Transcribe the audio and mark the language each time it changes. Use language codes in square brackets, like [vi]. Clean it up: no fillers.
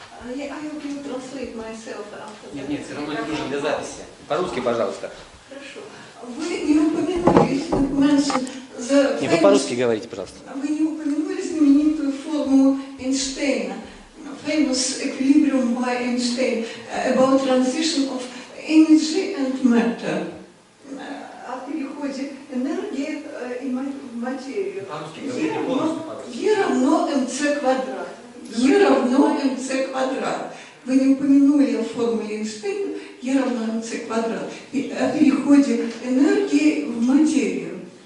[en] I hope you translate myself after [ru] Нет, [en] that. [ru] нет, все равно не нужно для записи. По-русски, пожалуйста. Хорошо. Вы не упомянули, Не, вы по-русски говорите, пожалуйста. Вы не упомянули знаменитую формулу Эйнштейна, [en] famous equilibrium by Einstein, about transition of energy and matter, [ru] о переходе энергии и материю. E равно mc квадрат. E равно mc квадрат. Вы не упомянули о формуле Эйнштейна E равно mc квадрат, о переходе энергии в материю.